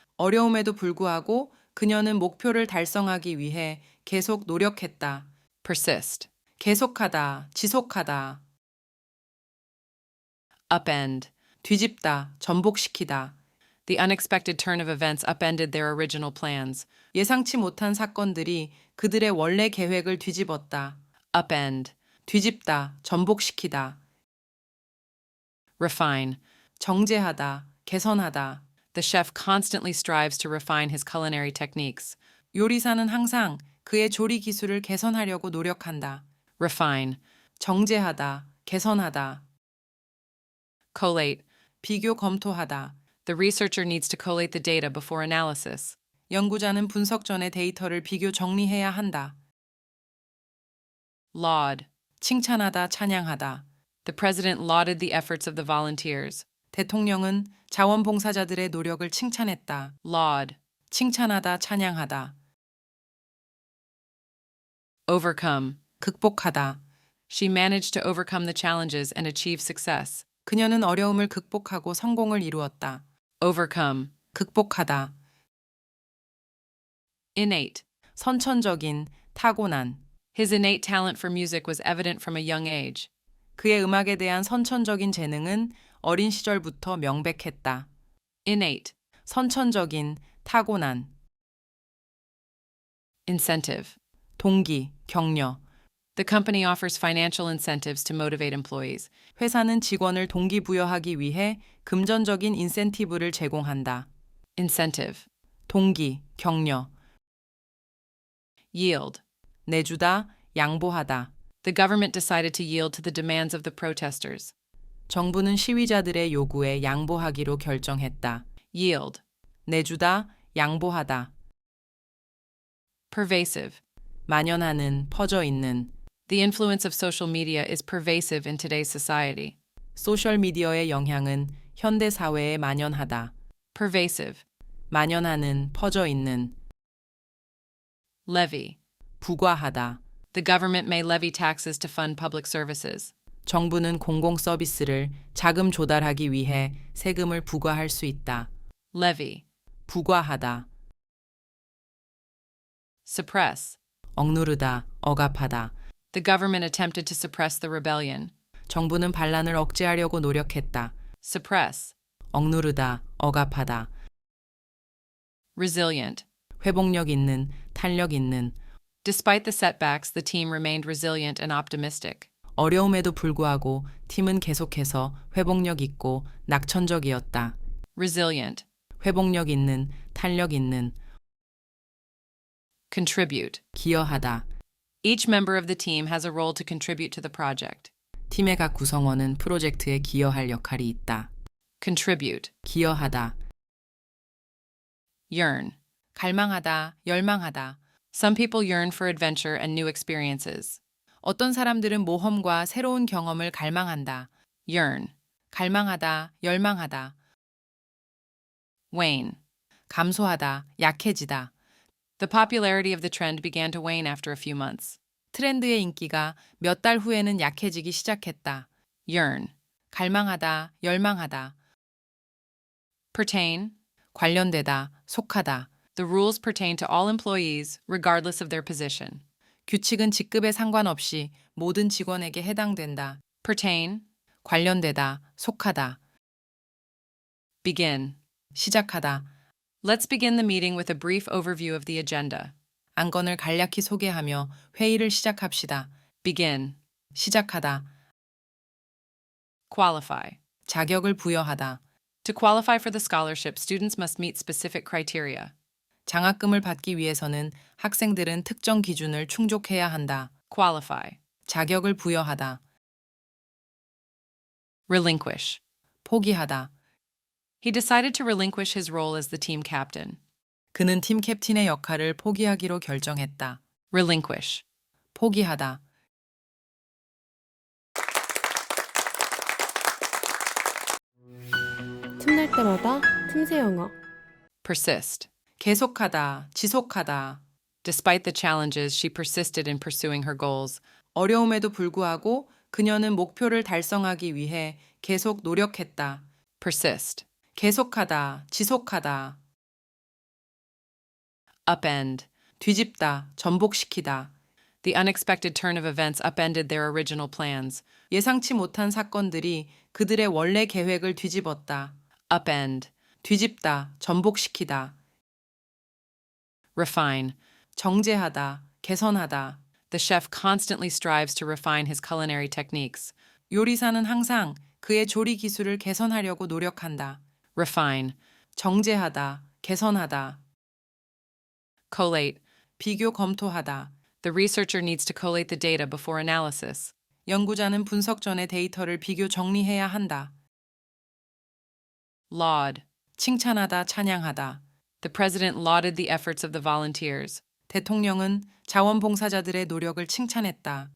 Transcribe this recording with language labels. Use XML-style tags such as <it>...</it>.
<ko>어려움에도 불구하고 그녀는 목표를 달성하기 위해 계속 노력했다. persist. 계속하다, 지속하다. upend. 뒤집다, 전복시키다.</ko> <en>The unexpected turn of events upended their original plans.</en> <ko>예상치 못한 사건들이 그들의 원래 계획을 뒤집었다. upend. 뒤집다, 전복시키다. refine. 정제하다, 개선하다.</ko> <en>The chef constantly strives to refine his culinary techniques.</en> <ko>요리사는 항상 그의 조리 기술을 개선하려고 노력한다. refine. 정제하다, 개선하다. collate. 비교 검토하다.</ko> <en>The researcher needs to collate the data before analysis.</en> <ko>연구자는 분석 전에 데이터를 비교 정리해야 한다. laud. 칭찬하다, 찬양하다.</ko> <en>The president lauded the efforts of the volunteers.</en> <ko>대통령은 자원봉사자들의 노력을 칭찬했다. laud. 칭찬하다, 찬양하다. overcome. 극복하다.</ko> <en>She managed to overcome the challenges and achieve success.</en> <ko>그녀는 어려움을 극복하고 성공을 이루었다. overcome. 극복하다. innate. 선천적인, 타고난.</ko> <en>His innate talent for music was evident from a young age.</en> <ko>그의 음악에 대한 선천적인 재능은 어린 시절부터 명백했다. innate. 선천적인, 타고난. incentive. 동기, 격려.</ko> <en>The company offers financial incentives to motivate employees.</en> <ko>회사는 직원을 동기부여하기 위해 금전적인 인센티브를 제공한다. incentive. 동기, 격려. yield. 내주다, 양보하다.</ko> <en>The government decided to yield to the demands of the protesters.</en> <ko>정부는 시위자들의 요구에 양보하기로 결정했다. yield. 내주다, 양보하다. pervasive. 만연하는, 퍼져 있는.</ko> <en>The influence of social media is pervasive in today's society.</en> <ko>소셜 미디어의 영향은 현대 사회에 만연하다. pervasive. 만연하는, 퍼져 있는. levy. 부과하다.</ko> <en>The government may levy taxes to fund public services.</en> <ko>정부는 공공 서비스를 자금 조달하기 위해 세금을 부과할 수 있다. levy. 부과하다. suppress. 억누르다, 억압하다.</ko> <en>The government attempted to suppress the rebellion.</en> <ko>정부는 반란을 억제하려고 노력했다. suppress. 억누르다, 억압하다. resilient. 회복력 있는, 탄력 있는.</ko> <en>Despite the setbacks, the team remained resilient and optimistic.</en> <ko>어려움에도 불구하고 팀은 계속해서 회복력 있고 낙천적이었다. resilient. 회복력 있는, 탄력 있는. contribute. 기여하다.</ko> <en>Each member of the team has a role to contribute to the project.</en> <ko>팀의 각 구성원은 프로젝트에 기여할 역할이 있다. contribute. 기여하다. yearn. 갈망하다, 열망하다.</ko> <en>Some people yearn for adventure and new experiences.</en> <ko>어떤 사람들은 모험과 새로운 경험을 갈망한다. yearn. 갈망하다, 열망하다. wane. 감소하다, 약해지다.</ko> <en>The popularity of the trend began to wane after a few months.</en> <ko>트렌드의 인기가 몇 달 후에는 약해지기 시작했다. yearn. 갈망하다, 열망하다. pertain. 관련되다, 속하다.</ko> <en>The rules pertain to all employees, regardless of their position.</en> <ko>규칙은 직급에 상관없이 모든 직원에게 해당된다. pertain. 관련되다, 속하다. begin. 시작하다.</ko> <en>Let's begin the meeting with a brief overview of the agenda.</en> <ko>안건을 간략히 소개하며 회의를 시작합시다. begin. 시작하다. qualify. 자격을 부여하다.</ko> <en>To qualify for the scholarship, students must meet specific criteria.</en> <ko>장학금을 받기 위해서는 학생들은 특정 기준을 충족해야 한다. qualify. 자격을 부여하다. relinquish. 포기하다.</ko> <en>He decided to relinquish his role as the team captain.</en> <ko>그는 팀 캡틴의 역할을 포기하기로 결정했다. relinquish. 포기하다. 틈날 때마다 틈새 영어. persist. 계속하다, 지속하다.</ko> <en>Despite the challenges, she persisted in pursuing her goals.</en> <ko>어려움에도 불구하고 그녀는 목표를 달성하기 위해 계속 노력했다. persist. 계속하다, 지속하다. upend. 뒤집다, 전복시키다.</ko> <en>The unexpected turn of events upended their original plans.</en> <ko>예상치 못한 사건들이 그들의 원래 계획을 뒤집었다. upend. 뒤집다, 전복시키다. refine. 정제하다, 개선하다.</ko> <en>The chef constantly strives to refine his culinary techniques.</en> <ko>요리사는 항상 그의 조리 기술을 개선하려고 노력한다. refine. 정제하다, 개선하다. collate. 비교 검토하다.</ko> <en>The researcher needs to collate the data before analysis.</en> <ko>연구자는 분석 전에 데이터를 비교 정리해야 한다. laud. 칭찬하다, 찬양하다.</ko> <en>The president lauded the efforts of the volunteers.</en> <ko>대통령은 자원봉사자들의 노력을 칭찬했다.</ko>